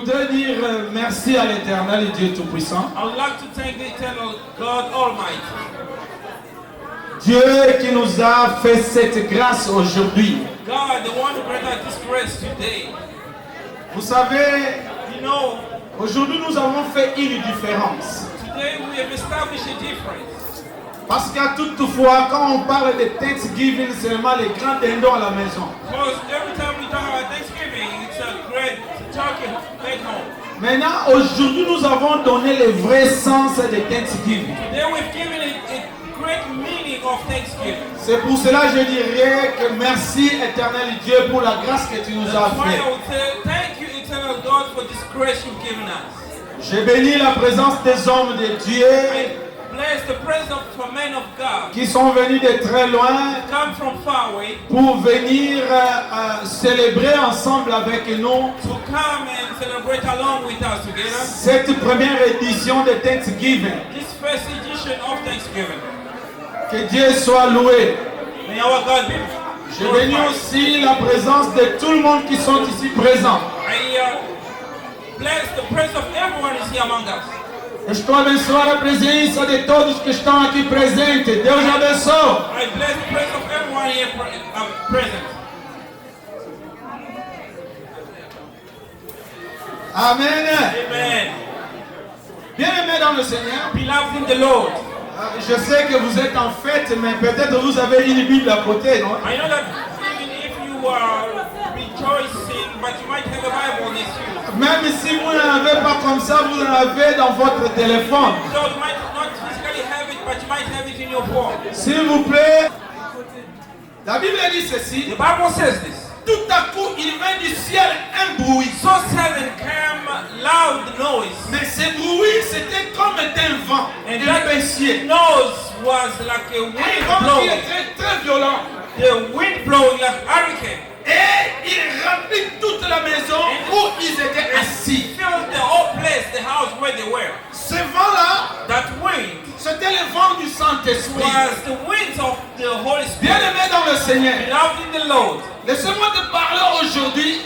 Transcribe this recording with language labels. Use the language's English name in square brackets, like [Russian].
[French] dire merci à l'Éternel Dieu Tout-Puissant. [English] I would like to thank the eternal God Almighty. [French] Dieu qui nous a fait cette grâce aujourd'hui. [English] God, the one who granted this grace today. [French] Vous savez, [English] You know, [French] aujourd'hui nous avons fait une différence. [English] today we have established a difference. [French] Parce qu'à toutefois, quand on parle de Thanksgiving, c'est seulement les grands dindons à la maison. [English] Because every time we talk about Thanksgiving, it's a great turkey back home. [French] Maintenant, aujourd'hui, nous avons donné le vrai sens de Thanksgiving. [English] Today we've given it a great meaning of Thanksgiving. [French] C'est pour cela que je dirais que merci éternel Dieu pour la grâce que tu nous as [English] That's why I [French] faite. [English] would say thank you, eternal God, for this grace you've given us. [French] Je bénis la présence des hommes de Dieu [English] Bless the presence of men of God. [French] qui sont venus de très loin [English] Come from far away [French] pour venir célébrer ensemble avec nous [English] to come and celebrate along with us together. [French] cette première édition de Thanksgiving. [English] This first edition of Thanksgiving. [French] Que Dieu soit loué. [English] May our God be [French] Je bénis [English] glorified. [French] aussi la présence de tout le monde qui sont ici présents. [English] I bless the presence of everyone who is here among us. [Portuguese] Estou a abençoar a presença de todos que estão aqui presentes. Deus abençoe. [English] I bless the presence of everyone here present. Amen. Amen. [French] Bien-aimés dans le Seigneur, [English] Beloved in the Lord. [French] je sais que vous êtes en fête, mais peut-être vous avez une Bible à côté, non? [English] I know that even if you are rejoicing, but you might have a Bible next to you. [French] Même si vous n'en avez pas comme ça, vous en avez dans votre téléphone. [English] So you might not physically have it, but you might have it in your phone. [French] S'il vous plaît, la Bible dit ceci. [English] The Bible says this. [French] Tout à coup, il vint du ciel un bruit. [English] So sudden came loud noise. [French] Mais ce bruit, c'était comme un vent, [English] And [French] un [English] that [French] baissier. [English] noise was like a [French] Un [English] wind [French] vent qui [English] blowing. [French] était très violent. [English] The wind blowing like hurricane. [French] Et il remplit toute la maison où ils étaient assis. [English] Filled the whole place, the house where they were. [French] Ce vent-là, [English] That wind [French] c'était le vent du Saint-Esprit. [English] was the winds of the Holy Spirit. [French] Bien-aimé dans le Seigneur, [English] Beloved in the Lord, [French] laissez-moi te parler aujourd'hui.